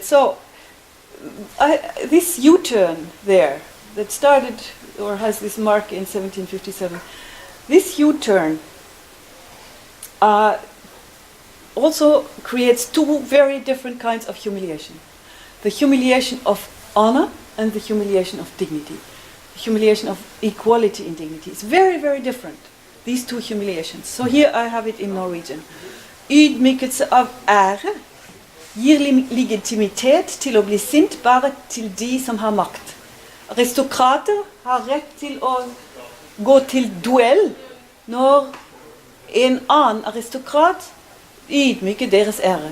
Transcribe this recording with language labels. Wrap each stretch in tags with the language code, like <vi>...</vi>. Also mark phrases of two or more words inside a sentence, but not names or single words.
<en>So this U-turn there that started or has this mark in 1757, this U-turn also creates two very different kinds of humiliation. The humiliation of honor and the humiliation of dignity. The humiliation of equality in dignity. It's very, very different, these two humiliations. So here I have it in Norwegian.</en> <no>Ydmykelse av ære gir legitimitet til å bli sint bare til de som har makt. Aristokrater har rett til å gå til duell når en annen aristokrat ydmyker deres ære.</no>